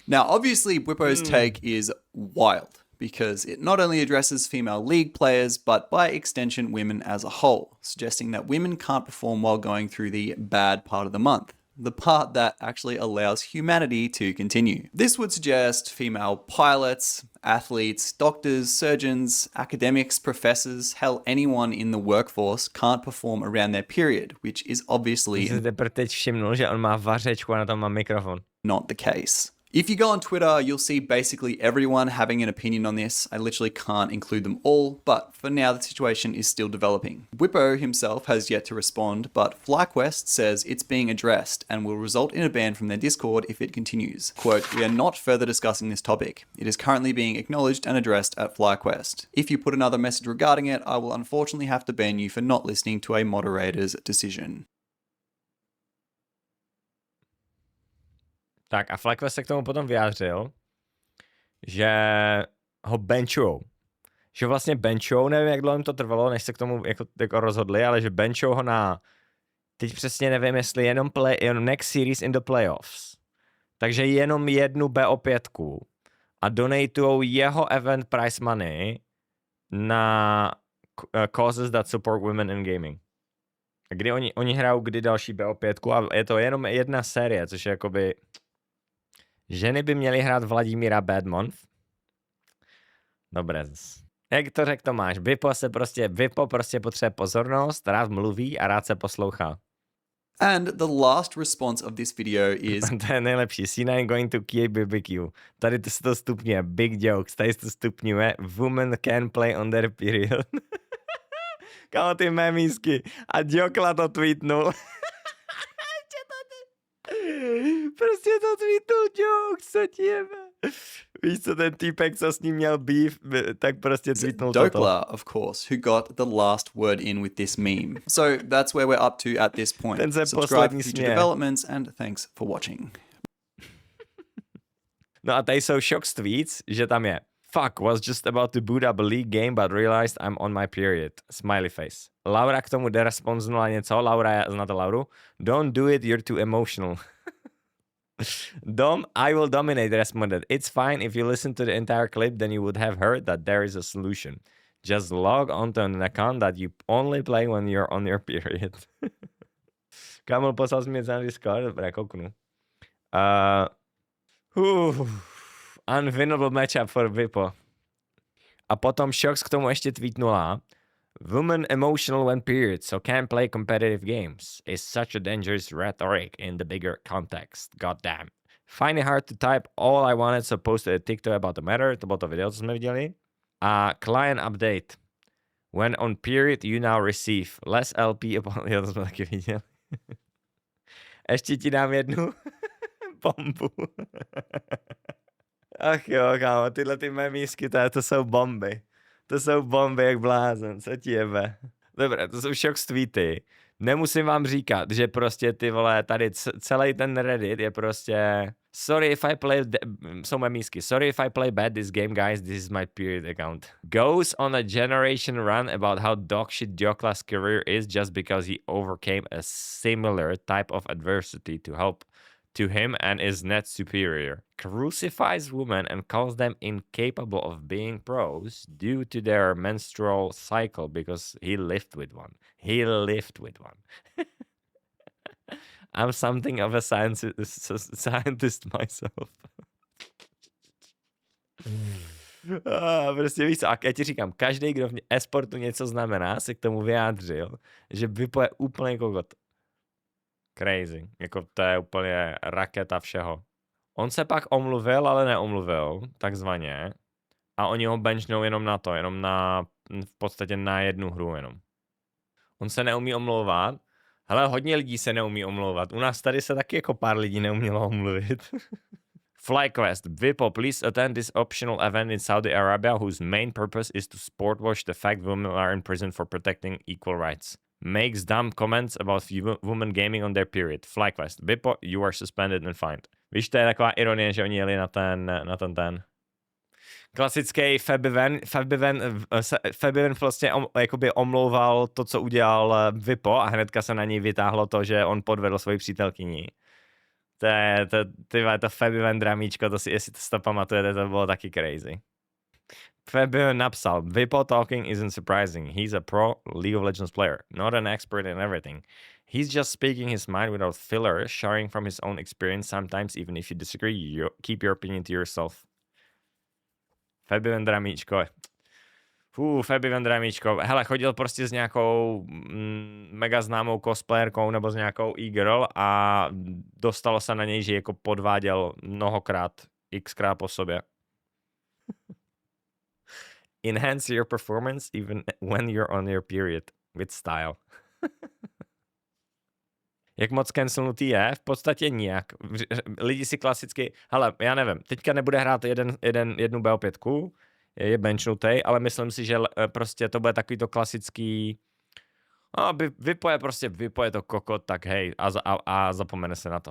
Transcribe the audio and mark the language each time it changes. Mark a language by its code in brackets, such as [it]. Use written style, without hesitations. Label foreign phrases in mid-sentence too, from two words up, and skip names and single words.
[en] Now, obviously, Bwipo's take is wild, because it not only addresses female league players, but by extension women as a whole, suggesting that women can't perform while going through the bad part of the month. The part that actually allows humanity to continue. This would suggest female pilots, athletes, doctors, surgeons, academics, professors, hell, anyone in the workforce can't perform around their period, which is obviously [cs] teď všimnul, že on má vařečku a na tom má mikrofon. [en] Not the case. If you go on Twitter, you'll see basically everyone having an opinion on this. I literally can't include them all, but for now the situation is still developing. Bwipo himself has yet to respond, but FlyQuest says it's being addressed and will result in a ban from their Discord if it continues. Quote, "We are not further discussing this topic. It is currently being acknowledged and addressed at FlyQuest. If you put another message regarding it, I will unfortunately have to ban you for not listening to a moderator's decision." [cs] Tak a FlyQuest se k tomu potom vyjádřil, že ho benchujou. Že vlastně benchujou, nevím, jak dlouho jim to trvalo, než se k tomu jako rozhodli, ale že benchujou ho na, teď přesně nevím, jestli jenom [en] next series in the playoffs. [cs] Takže jenom jednu BO5 a donatujou jeho [en] event prize money [cs] na [en] causes that support women in gaming. [cs] Kdy oni hrajou kdy další BO5 a je to jenom jedna série, což je jakoby... Ženy by měly hrát Vladimíra Badmonth. Dobré. Jak to řekl Tomáš, Bwipo prostě potřebuje pozornost, rád mluví a rád se poslouchá. [en] And the last response of this video is... [cs] To je nejlepší. [en] C9 going to key BBQ. [cs] Tady to se to stupňuje. [en] Big jokes. [cs] Tady se to stupňuje. [en] Women can play on their period. [cs] Kámo, ty memísky. A Jokla to tweetnul. Prostě to tweetnul Sjokz, co ti jebe. Víš co, ten týpek, co s ním měl beef, tak prostě tweetnul toto. [en] Dokla, of course, who got the last word in with this meme. So that's where we're up to at this point. [cs] Ten se [en] Subscribe for future [cs] směje. [en] developments and thanks for watching. [cs] No a tady jsou Sjokz tweets, že tam je [en] "Fuck, was just about to boot up a league game, but realized I'm on my period." Smiley face. [cs] Laura k tomu deresponznula něco, znáte Lauru? [en] "Don't do it, you're too emotional." Dom, I will dominate, responded. "It's fine, if you listen to the entire clip, then you would have heard that there is a solution. Just log onto an account that you only play when you're on your period." [cs] Kamil poslal jsi mě na Discord, dobré, kouknu. [en] Unwinnable matchup for Bwipo. [cs] A potom Sjokz k tomu ještě tweetnula: [en] "Women emotional when period, so can't play competitive games. Is such a dangerous rhetoric in the bigger context. Goddamn. Find it hard to type all I wanted, so posted a TikTok about the matter." [cs] To bylo to video, co jsme viděli. [en] A client update. "When on period, you now receive less LP upon..." [cs] Jo, to jsme taky viděli. Ještě ti dám jednu bombu. Ach jo, kámo, tyhle ty memísky, to jsou bomby. To jsou bomby jak blázen, co ti jebe. Dobré, to jsou Sjokz tweety. Nemusím vám říkat, že prostě ty vole, tady celý ten Reddit je prostě... [en] "Sorry if I play... [cs] jsou memísky. [en] "Sorry if I play bad this game, guys. This is my period account." "Goes on a generation run about how dogshit Jokla's career is just because he overcame a similar type of adversity to help to him and is net superior. Crucifies women and calls them incapable of being pros due to their menstrual cycle because he lived with one. He lived with one. I'm something of a scientist myself. [cs] Prostě víš co, a já ti říkám, každý, kdo v e-sportu něco znamená, se k tomu vyjádřil, že Bwipo je úplně kokot. [en] Crazy. [cs] Jako to je úplně raketa všeho. On se pak omluvil, ale neomluvil, takzvaně. A oni ho benchnou jenom na to, jenom na, v podstatě na jednu hru jenom. On se neumí omlouvat. Hele, hodně lidí se neumí omlouvat. U nás tady se taky jako pár lidí neumělo omluvit. [en] FlyQuest. Bwipo, please attend this optional event in Saudi Arabia whose main purpose is to sport watch the fact women are in prison for protecting equal rights. Makes dumb comments about women gaming on their period. FlyQuest. Bwipo, you are suspended and fined. [cs] Víš, to je taková ironie, že oni jeli na ten klasický Fabiven prostě jakoby omlouval to, co udělal Bwipo a hnedka se na něj vytáhlo to, že on podvedl svoji přítelkyni. To Fabiven dramíčko, to si, jestli to pamatujete, to bylo taky crazy. [en] Fabiven napsal, Bwipo talking isn't surprising. He's a pro League of Legends player, not an expert in everything. He's just speaking his mind without filler, sharing from his own experience. Sometimes even if you disagree, you keep your opinion to yourself. [cs] Fabiven dramíčko. Fabiven dramíčko. Hele, chodil prostě s nějakou mega známou cosplayerkou nebo s nějakou e-girl a dostalo se na něj, že jako podváděl mnohokrát, xkrát po sobě. [en] Enhance your performance even when you're on your period with style. [cs] Jak moc cancelnutý je? V podstatě nijak. Lidi si klasicky, hele, já nevím, teďka nebude hrát jednu BO5, je benchnutej, ale myslím si, že prostě to bude takový to klasický, Bwipo je to kokot, tak hej, a zapomene se na to.